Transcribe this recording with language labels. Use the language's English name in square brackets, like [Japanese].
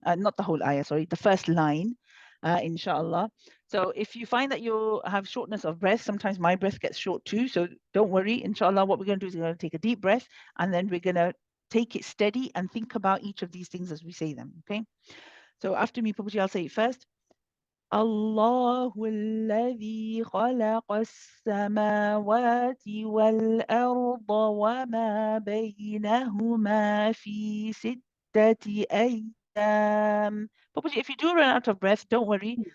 [English] Not the whole ayah, sorry, the first line, inshallah. So if you find that you have shortness of breath, sometimes my breath gets short too. So don't worry. Inshallah, what we're going to do is we're going to take a deep breath and then we're going to take it steady and think about each of these things as we say them. Okay. So after me, Pupaji, I'll say it first. [Arabic] الله الذي خلق السماوات والأرض وما بينهما في ستة أيام. [English] Pupaji, if you do run out of breath, don't worry.